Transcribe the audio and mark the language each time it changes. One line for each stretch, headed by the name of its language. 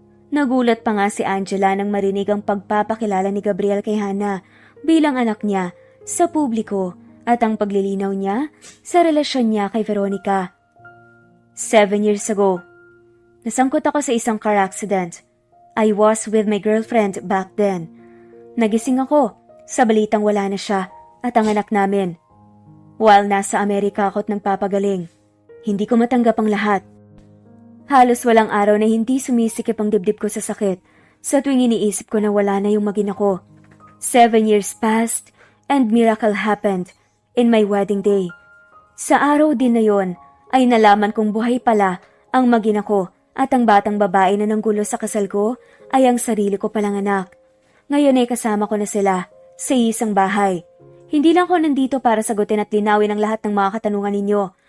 Filipino: Nagulat pa nga si Angela nang marinig ang pagpapakilala ni Gabriel kay Hana bilang anak niya sa publiko at ang paglilinaw niya sa relasyon niya kay Veronica.
English: 7 years ago,
Filipino: nasangkot ako sa isang car accident.
English: I was with my girlfriend back then.
Filipino: Nagising ako sa balitang wala na siya at ang anak namin. While nasa Amerika ako't nagpapagaling, hindi ko matanggap ang lahat. Halos walang araw na hindi sumisikip ang dibdib ko sa sakit sa tuwing iniisip ko na wala na yung magina ko.
English: 7 years passed and miracle happened in my wedding day.
Filipino: Sa araw din na yon ay nalaman kong buhay pala ang magina ko at ang batang babae na nanggulo sa kasal ko ay ang sarili ko palang anak. Ngayon ay kasama ko na sila sa isang bahay. Hindi lang ako nandito para sagutin at linawin ang lahat ng mga katanungan ninyo.